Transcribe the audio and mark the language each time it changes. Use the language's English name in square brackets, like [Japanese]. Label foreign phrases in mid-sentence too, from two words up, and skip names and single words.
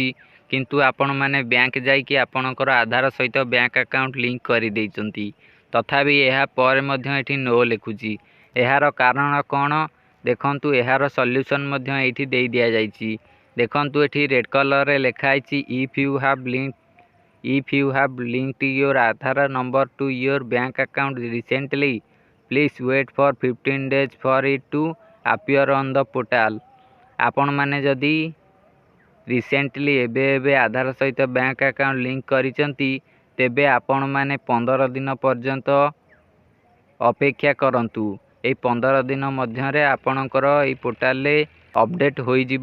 [Odia] କିନ୍ତୁ ଆପଣମାନେ ବ୍ୟାଙ୍କ ଯାଇକି ଆପଣଙ୍କର ଆଧାର ସହିତ ବ୍ୟାଙ୍କ ଆକାଉଣ୍ଟ ଲିଙ୍କ କରିଦେଇଛନ୍ତି, ତଥାପି ଏହା ପରେ ମଧ୍ୟ ଏଠି ନୋ ଲେଖୁଛି। ଏହାର କାରଣ କ'ଣ? ଦେଖନ୍ତୁ, ଏହାର ସଲ୍ୟୁସନ୍ ମଧ୍ୟ ଏଇଠି ଦେଇ ଦିଆଯାଇଛି। ଦେଖନ୍ତୁ, ଏଠି ରେଡ୍ କଲର୍ରେ ଲେଖା ହେଇଛି [English] if you have linked your Aadhaar number to your bank account recently, please wait for 15 days for it to appear on the portal। [Odia] ଆପଣମାନେ ଯଦି ରିସେଣ୍ଟଲି ଏବେ ଆଧାର ସହିତ ବ୍ୟାଙ୍କ ଆକାଉଣ୍ଟ ଲିଙ୍କ କରିଛନ୍ତି, ତେବେ ଆପଣମାନେ 15 ଦିନ ପର୍ଯ୍ୟନ୍ତ ଅପେକ୍ଷା କରନ୍ତୁ। ଏଇ 15 ଦିନ ମଧ୍ୟରେ ଆପଣଙ୍କର ଏଇ ପୋର୍ଟାଲରେ ଅପଡେଟ୍ ହୋଇଯିବ।